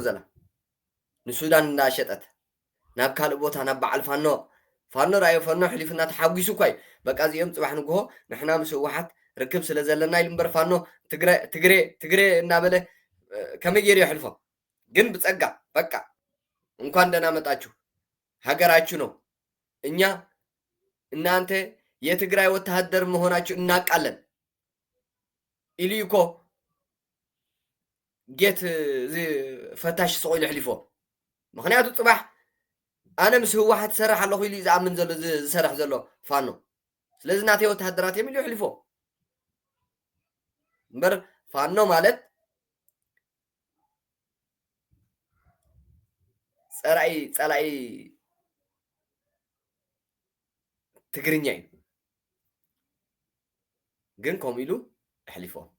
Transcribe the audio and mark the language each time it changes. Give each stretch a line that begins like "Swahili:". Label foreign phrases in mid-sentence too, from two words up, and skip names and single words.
Tigrinya: ዘላ ንሱዳን እንዳሸጠት ናብ ካልእ ቦታ ናብ በዓል ፋኖ ራእዮ ፋኖ ሕሊፍና ተሓጒሱ እኳ እዩ በቃ እዚኦም ፅባሕ ንግሆ ንሕና ምስ ህወሓት ርክብ ስለ ዘለና ኢሉ እምበር ፋኖ ትግሬ እናበለ ከመይ ገይሩ የሕልፎም ግን ብፀጋ በቃ
Amharic: እንኳን ደህና መጣችሁ ሀገራችሁ ነው እኛ እናንተ የትግራይ ወታደር መሆናችሁ እናቃለን
Tigrinya: ኢሉ እኮ ጌት ፈታሽ ስቆይሉ ሕሊፎ ምክንያቱ ፅባሕ ኣነ ምስ ህወሓት ዝሰርሕ ኣለኹ ኢሉ ዝኣምን ዘሎ ዝሰርሕ ዘሎ ፋኖ ስለዚ ናተይ ወታደራት እዮም ኢሉ ሕሊፎ እምበር ፋኖ ማለት ፀላኢ ትግርኛ እዩ ግን ከምኡ ኢሉ ኣሕሊፎ